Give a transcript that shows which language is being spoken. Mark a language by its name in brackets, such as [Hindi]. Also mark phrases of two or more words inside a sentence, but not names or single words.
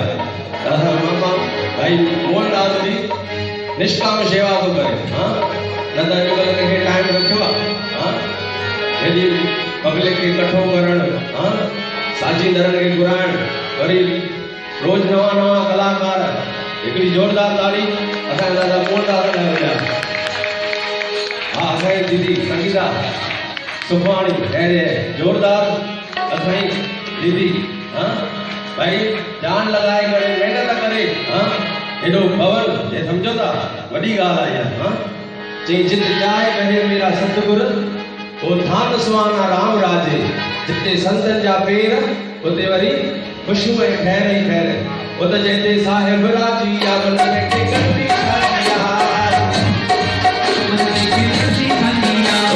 [Sindhi] मामा भाई मोहनदास जी निष्काम सेवा तो करे हाँ न त अॼुकल्ह कंहिंखे टाइम रखियो आहे हाँ हेॾी पब्लिक खे इकठो करणु हाँ साची दरनि खे घुराइणु वरी रोज़ नवां नवां कलाकार हिकिड़ी ज़ोरदार ताड़ी असांजा दादा मोहनदास लाइ वॼा हाँ असांजी दीदी संगीता सुखवाणी अरे जोरदार असाई दीदी हाँ भाई जान लगाए करे मेहनत करे हाँ एडो भवन ये समझो था वडी गाल है हाँ चई जित जाए कहे मेरा सतगुरु वो धान सुहाना राम राजे जिते संतन जा पेर उते वरी खुशबू है खैर ही खैर उते जैते साहिब राजी या बंदे के करती खानिया बंदे की करती खानिया